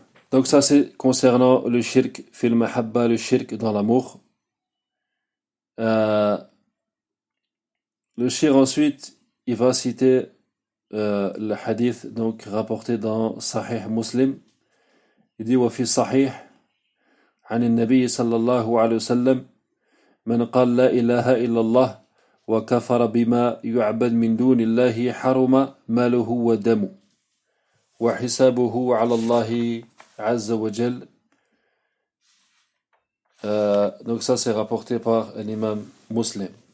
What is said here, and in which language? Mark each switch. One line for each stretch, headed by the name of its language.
French: Donc ça c'est concernant le shirk fil mahabba, le shirk dans l'amour. Le shirk ensuite, il va citer le hadith donc rapporté dans Sahih Muslim. Il dit « Wafi Sahih »
Arabic: عن النبي صلى الله عليه وسلم من قال لا إله إلا الله وكفر بما يعبد من دون الله حرم ماله ودمه وحسابه على الله عز وجل.
French: Donc ça c'est rapporté par un imam musulman.